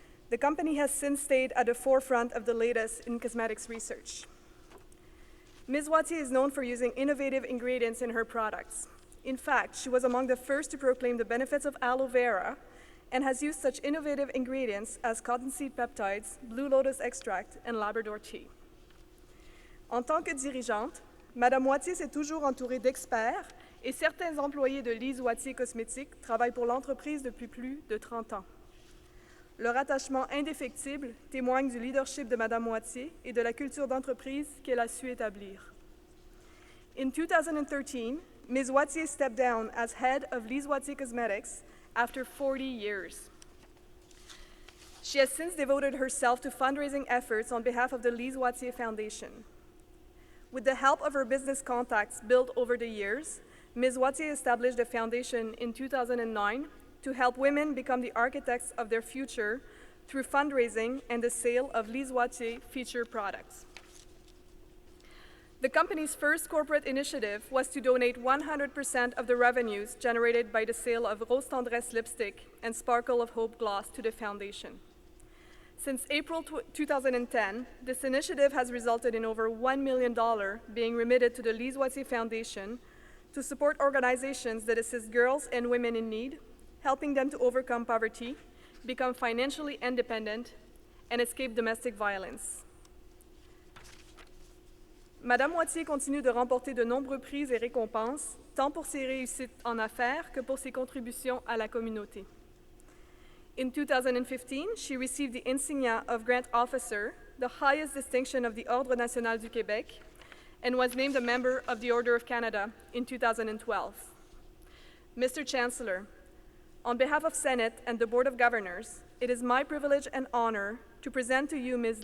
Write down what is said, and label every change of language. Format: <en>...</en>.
<en>The company has since stayed at the forefront of the latest in cosmetics research. Ms. Watier is known for using innovative ingredients in her products. In fact, she was among the first to proclaim the benefits of aloe vera and has used such innovative ingredients as cottonseed peptides, blue lotus extract, and Labrador tea.</en> <fr>En tant que dirigeante, Madame Watier s'est toujours entourée d'experts et certains employés de Lise Watier Cosmétiques travaillent pour l'entreprise depuis plus de 30 ans. Leur attachement indéfectible témoigne du leadership de Madame Watier et de la culture d'entreprise qu'elle a su établir.</fr> <en>In 2013, Ms. Watier stepped down as head of Lise Watier Cosmetics after 40 years. She has since devoted herself to fundraising efforts on behalf of the Lise Watier Foundation. With the help of her business contacts built over the years, Ms. Watier established the foundation in 2009 to help women become the architects of their future through fundraising and the sale of Lise Watier featured products. The company's first corporate initiative was to donate 100% of the revenues generated by the sale of Rose Tendresse lipstick and Sparkle of Hope gloss to the foundation. Since April 2010, this initiative has resulted in over $1 million being remitted to the Lise Watier Foundation to support organizations that assist girls and women in need, helping them to overcome poverty, become financially independent, and escape domestic violence.</en> <fr>Madame Watier continue de remporter de nombreux prix et récompenses, tant pour ses réussites en affaires que pour ses contributions à la communauté.</fr> <en>In 2015, she received the insignia of Grant Officer, the highest distinction of the Ordre National du Québec, and was named a member of the Order of Canada in 2012. Mr. Chancellor, on behalf of Senate and the Board of Governors, it is my privilege and honor to present to you Ms.</en>